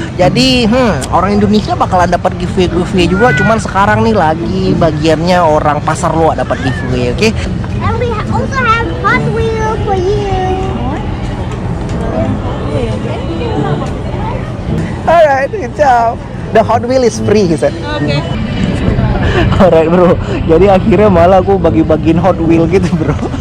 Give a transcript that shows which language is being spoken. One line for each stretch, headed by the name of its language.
Indonesian: Jadi orang Indonesia bakalan dapat giveaway juga. Cuman sekarang nih lagi bagiannya orang pasar Loa dapat giveaway, oke?
English: And we also have Hot Wheel for you. Alright, good job. The Hot Wheel is free, he said. Okay.
Indonesian: Alright bro, jadi akhirnya malah aku bagi-bagiin Hot Wheel gitu bro.